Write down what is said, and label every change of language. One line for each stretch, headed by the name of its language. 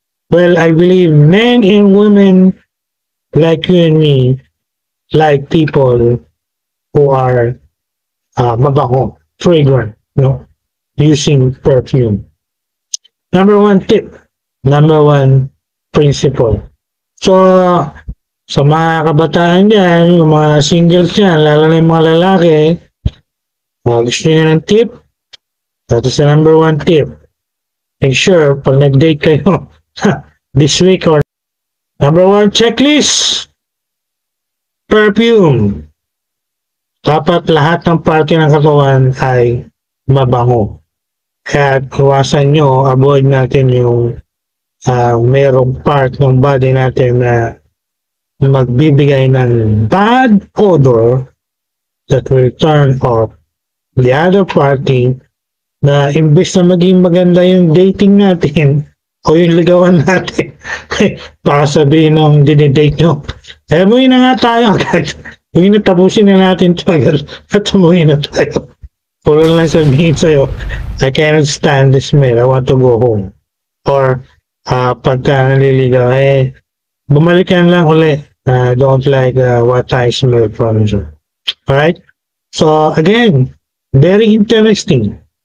English: Well, I believe men and women like you and me like people who are mabango, fragrant, no? Using perfume. Number one tip. Number one principle.
Filipino: So, sa mga kabataan dyan, yung mga singles dyan, lalo na yung mga lalaki, gusto nyo ng tip,
English: that is the number one tip. Make sure,
Filipino: pag nag-date kayo,
English: this week or number one checklist, perfume.
Filipino: Dapat lahat ng parte ng katawan ay mabango. Kaya iwasan nyo, avoid natin yung merong part ng body natin na magbibigay ng bad odor
English: that will turn off the other party
Filipino: na imbes na maging maganda yung dating natin o yung ligawan natin, baka sabihin nung dinidate nyo, umuwi na nga tayo agad. Umuwi na, tapusin na natin ito agad at umuwi na tayo. Puro lang sabihin sa'yo,
English: I cannot stand this man, I want to go home.
Filipino: Or pagka naliligaw, bumalik ka lang ulit.
English: Don't like what I smell from you. Alright? So again, very interesting.